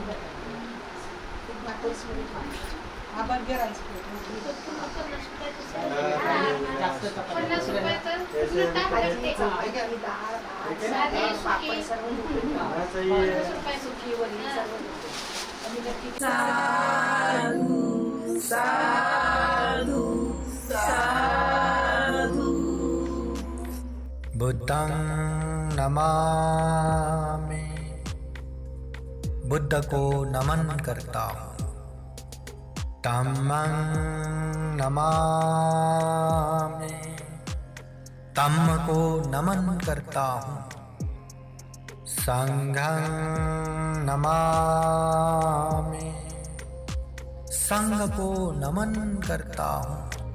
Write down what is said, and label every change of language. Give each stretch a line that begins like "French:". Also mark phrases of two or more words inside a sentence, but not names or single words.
Marathi: हा
English: burger rice plate
Marathi: 50 रुपयाचं पूर्ण ताट भेटते. साधे, सुकी. 50 रुपये सुकी वली सर्व.
Pali: बुद्धं नमामि।
Hindi: बुद्ध को नमन करता हूँ।
Pali: धम्मं नमामि।
Hindi: धम्म को नमन करता हूँ।
Pali: संघं नमामि।
Hindi: संघ को नमन करता हूँ।